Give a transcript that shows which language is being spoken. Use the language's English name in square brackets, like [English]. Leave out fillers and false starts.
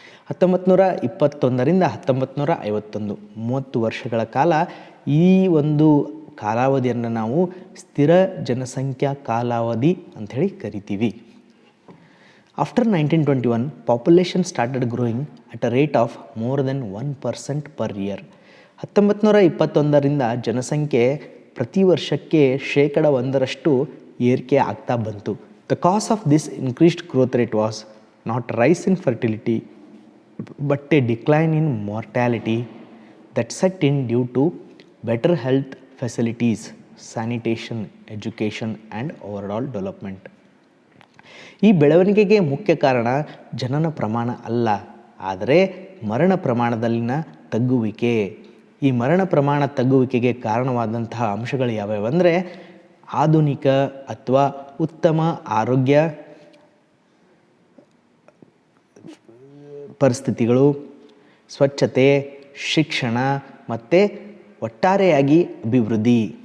[Kannada] 1921ರಿಂದ 1951 30 ವರ್ಷಗಳ ಕಾಲ ಈ ಒಂದು ಕಾಲಾವಧಿಯನ್ನು ನಾವು ಸ್ಥಿರ ಜನಸಂಖ್ಯಾ ಕಾಲಾವಧಿ ಅಂಥೇಳಿ ಕರಿತೀವಿ. [English] After 1921, population started growing at a rate of more then 1% per year. [Kannada] 1921ರಿಂದ ಜನಸಂಖ್ಯೆ ಪ್ರತಿ ವರ್ಷಕ್ಕೆ 1% ಏರಿಕೆ ಆಗ್ತಾ ಬಂತು. [English] The cause of this increased growth rate was not rise in fertility but a decline in mortality that set in due to better health facilities, sanitation, education and overall development. [Kannada] ಈ ಬೆಳವಣಿಗೆಗೆ ಮುಖ್ಯ ಕಾರಣ ಜನನ ಪ್ರಮಾಣ ಅಲ್ಲ, ಆದರೆ ಮರಣ ಪ್ರಮಾಣದಲ್ಲಿನ ತಗ್ಗುವಿಕೆ. ಈ ಮರಣ ಪ್ರಮಾಣ ತಗ್ಗುವಿಕೆಗೆ ಕಾರಣವಾದಂತಹ ಅಂಶಗಳು ಯಾವ್ಯಾವಂದರೆ ಆಧುನಿಕ ಅಥವಾ ಉತ್ತಮ ಆರೋಗ್ಯ ಪರಿಸ್ಥಿತಿಗಳು, ಸ್ವಚ್ಛತೆ, ಶಿಕ್ಷಣ ಮತ್ತು ಒಟ್ಟಾರೆಯಾಗಿ ಅಭಿವೃದ್ಧಿ.